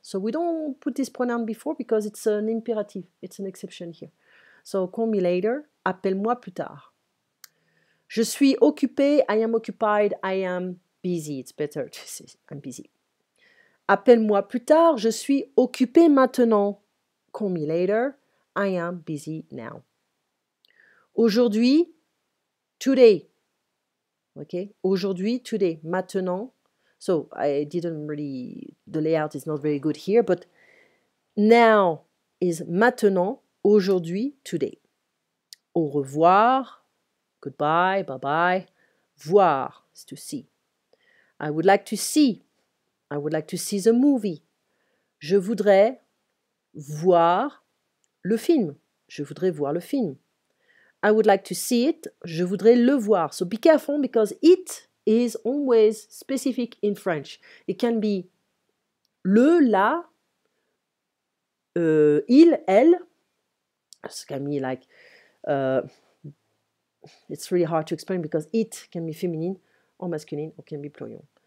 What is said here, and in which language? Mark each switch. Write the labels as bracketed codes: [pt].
[en] So we don't put this pronoun before because it's an imperative. It's an exception here. So call me later. [fr] Appelle-moi plus tard. Je suis occupé. [en] I am occupied. I am busy. It's better to say I'm busy. [fr] Appelle-moi plus tard. Je suis occupé maintenant. [en] Call me later. I am busy now. Aujourd'hui, today. Okay? Aujourd'hui, today. Maintenant. So I didn't really, the layout is not very good here, but now is maintenant, aujourd'hui, today. Au revoir, goodbye, bye-bye. Voir is to see. I would like to see. I would like to see the movie. [fr] Je voudrais voir le film. Je voudrais voir le film. [en] I would like to see it. [fr] Je voudrais le voir. [en] So be careful because it is always specific in French. It can be le, la, il, elle. It can be like, it's really hard to explain because it can be feminine or masculine or can be plural.